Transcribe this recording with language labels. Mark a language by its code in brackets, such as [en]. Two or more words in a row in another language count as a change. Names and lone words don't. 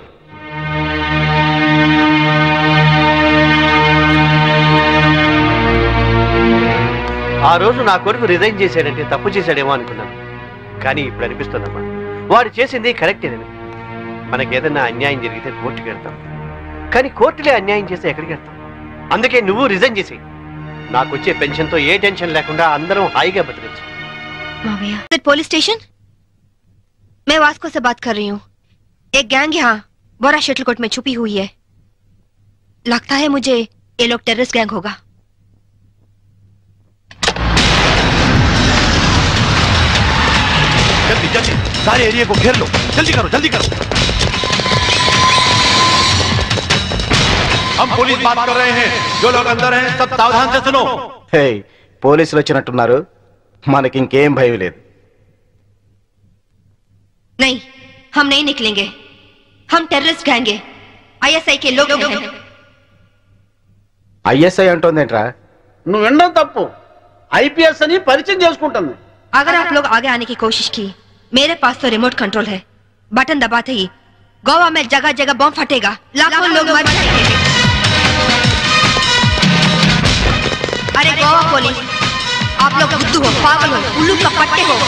[te] ఆ రోజు నా కొడుకు రిజైన్ చేశాడంటే తప్పు చేశాడేమో అనుకున్నాను. కానీ ఇప్పుడు అనిపిస్తుందమ్మా, వాడు చేసింది కరెక్టేనని. మనకేదన్నా అన్యాయం జరిగితే కోర్టుకి వెళ్తాం, కానీ కోర్టులే అన్యాయం చేస్తే ఎక్కడికి వెళ్తాం? అందుకే నువ్వు రిజైన్ చేసి నాకు వచ్చే పెన్షన్తో ఏ టెన్షన్ లేకుండా అందరం హాయిగా బతికచ్చు. [en] police station [hi] मैं वास्को से बात कर रही हूँ. एक गैंग यहाँ बोरा शटलकोट में छुपी हुई है. लगता है मुझे ये लोग [en] terrorist gang [hi] होगा. जल्दी जल्दी सारे एरिया को घेर लो. जल्दी करो जल्दी करो. हम पुलिस बात कर रहे हैं. जो लोग अंदर हैं सब सावधान से सुनो. హే, [te] పోలీసులు వచ్చినట్టున్నారు. మనకి ఇంకేం భయం లేదు. [hi] नहीं, हम नहीं निकलेंगे. हम [en] terrorist gang [hi] हैं. ISI के लोग हैं. [te] ఐఎస్ఐ అంటోందేంట్రా? నువ్వు వినడం తప్పు. IPS అని పరిచయం చేసుకుంటుంది. [hi] अगर आप लोग आगे आने की कोशिश की, मेरे पास तो [en] remote control [hi] है. बटन दबाते ही गोवा में जगह जगह बम फटेगा, लाखों लोग मर जाएंगे. अरे गोवा पुलिस, आप लोग बुद्धू हो, पागल हो, उल्लू का पट्टे हो.